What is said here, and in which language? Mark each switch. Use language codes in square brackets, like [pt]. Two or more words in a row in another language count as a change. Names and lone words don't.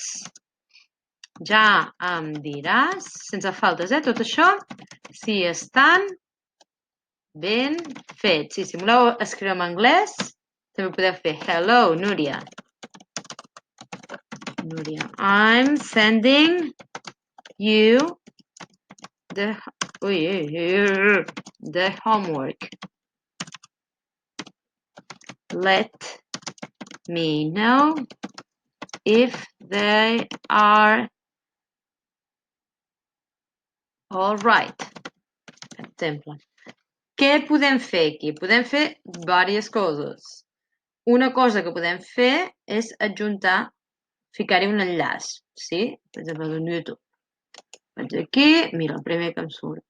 [ca] Ja em diràs, sense faltes, tot això, si estan ben fets. I si voleu escriure en anglès, també podeu fer hello, Núria. [en] Núria, I'm sending you the homework. Let me know if they are all right. [ca] Per exemple. Què podem fer aquí? Podem fer diverses coses. Una cosa que podem fer és adjuntar, ficar-hi un enllaç, sí? Per exemple, d'un YouTube. Vaig aquí, mira, el primer que em surt.